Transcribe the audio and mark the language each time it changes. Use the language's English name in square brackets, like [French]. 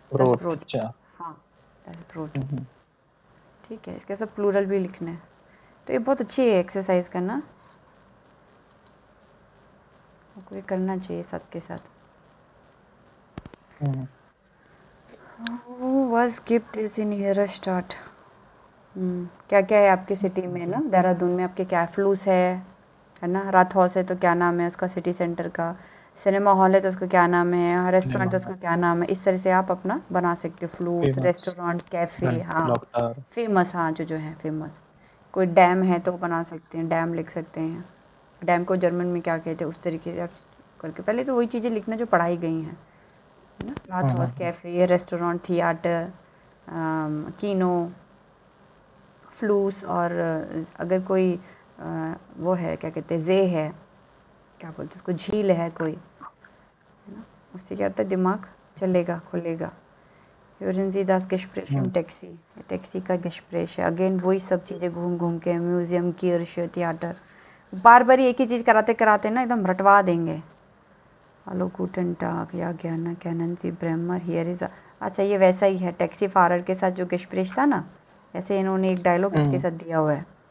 [Hindi] Brought अच्छा हाँ, brought. ठीक है, इसके सब प्लूरल भी लिखने हैं, तो ये बहुत अच्छी है एक्सरसाइज करना, कोई करना चाहिए साथ के साथ। [German] Was gibt es in Ihrer Stadt? [Hindi] क्या क्या है आपकी सिटी में ना, देहरादून में आपके क्या फ्लूस है ना, राथौस है तो क्या नाम है उसका सिटी सेंटर का, सिनेमा हॉल है तो उसका क्या नाम है, रेस्टोरेंट है उसका क्या नाम है, इस तरह से आप अपना बना सकते हो। फ्लूस, रेस्टोरेंट, कैफे, हाँ, फेमस, हाँ जो है फेमस, कोई डैम है तो बना सकते हैं, डैम लिख सकते हैं। डैम को जर्मन में क्या कहते हैं उस तरीके से आप करके, पहले तो वही चीज़ें लिखना जो पढ़ाई गई हैं, है ना। रात हाउस, कैफ़े, रेस्टोरेंट, थिएटर, किनो, फ्लूस, और अगर कोई वो है क्या कहते हैं, जे है, क्या बोलते हैं उसको, झील है कोई, है ना, उससे क्या होता है दिमाग चलेगा, खुलेगा। [German] Hören Sie das Gespräch im टैक्सी, [Hindi] taxi का [German] Gespräch [Hindi] है। अगेन वही सब चीज़ें घूम घूम के, म्यूजियम, किर्श, थिएटर, बार बार एक ही चीज़ कराते कराते ना एकदम रटवा देंगे। हेलो गूटन टाग या ज्ञान cannon C Bremer here is, अच्छा ये वैसा ही है टैक्सी फारर के साथ जो Gespräch था ना, ऐसे इन्होंने एक डायलॉग इसके साथ दिया हुआ है।